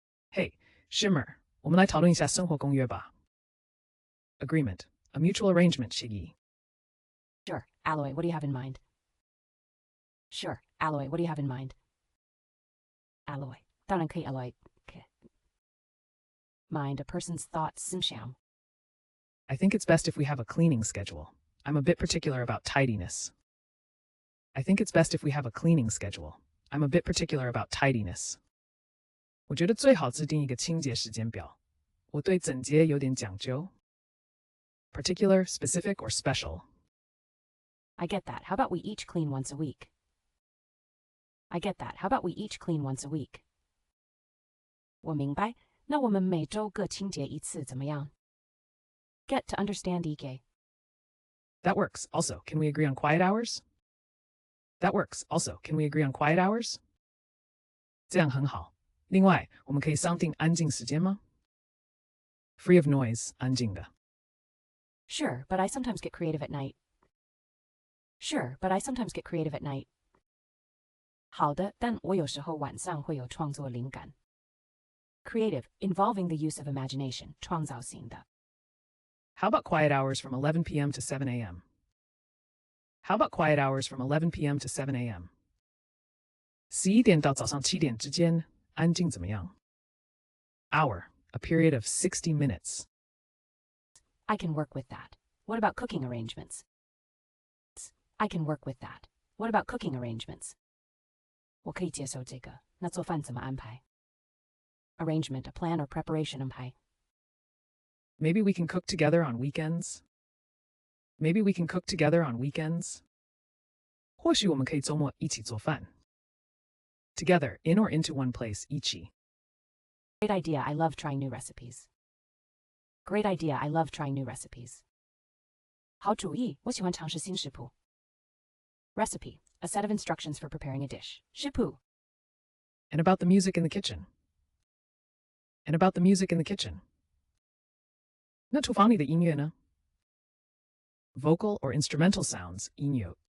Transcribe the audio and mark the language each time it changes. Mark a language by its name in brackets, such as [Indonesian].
[Chinese] Hey, Shimmer, 我们来讨论一下生活公约吧。 [English] Agreement, a mutual arrangement协议。 Sure. Alloy, what do you have in mind? Sure. Alloy, what do you have in mind? [Chinese] Alloy. 当然可以 alloy. [English] Mind a person's thoughts 思想。 I think it's best if we have a cleaning schedule. I'm a bit particular about tidiness. I think it's best if we have a cleaning schedule. I'm a bit particular about tidiness. [Chinese] 我觉得最好制定一个清洁时间表。我对整洁有点讲究。 [English] Particular, specific, or special. I get that. How about we each clean once a week? I get that. How about we each clean once a week? [Chinese] 我明白。那我们每周各清洁一次怎么样？ [English] Get to understand EK. That works. Also, can we agree on quiet hours? That works. Also, can we agree on quiet hours? [Chinese] 这样很好。另外，我们可以商定安静时间吗？ [English] Free of noise, 安静的。 Sure, but I sometimes get creative at night. Sure, but I sometimes get creative at night. [Chinese] 好的，但我有时候晚上会有创作灵感。 [English] Creative, involving the use of imagination, 创造性的。 How about quiet hours from 11 p.m. to 7 a.m.? How about quiet hours from 11 p.m. to 7 a.m.? [Chinese] 11点到早上7点之间，安静怎么样？ [English] Hour, a period of 60 minutes. I can work with that. What about cooking arrangements? I can work with that. What about cooking arrangements? [Chinese] 我可以接受这个。那做饭怎么安排？ [English] Arrangement, a plan or preparation [Chinese] 安排。 [English] Maybe we can cook together on weekends? Maybe we can cook together on weekends? [Chinese] 或许我们可以周末一起做饭。 [English] Together, in or into one place, 一起。 Great idea. I love trying new recipes. Great idea. I love trying new recipes. [Chinese] 好主意，我喜欢尝试新食谱。 [English] Recipe, a set of instructions for preparing a dish. [Chinese] 食谱。 [English] And about the music in the kitchen. And about the music in the kitchen. [Chinese] 那厨房里的音乐呢？ [English] Vocal or instrumental sounds, [Chinese] 音乐。